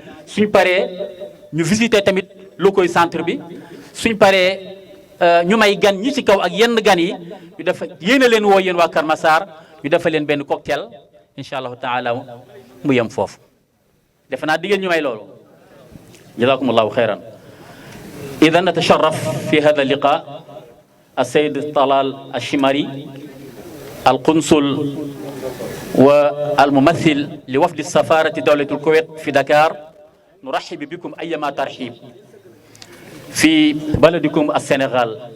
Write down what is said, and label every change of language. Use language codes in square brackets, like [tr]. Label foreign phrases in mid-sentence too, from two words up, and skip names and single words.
[wo] suñ paree ñu visiter tamit [fr] locaux centre [wo] bi. suñ paree ñu may gan ñi ci kaw ak yenn gan yi ñu def yéen a leen woo yéen waa Kër Massar ñu defal leen benn cocktail [ar] إن شاء الله تعالى [wo] mu yem foofu. defe naa di ngeen ñu may loolu. [ar] جزاكم الله خيرا. إذا نتشرف في هذا اللقاء السيد طلال الشماري، القنصل والممثل لوفد السفارة دولة الكويت في دكار. نرحب بكم أيما ترحيب في بلدكم السنغال.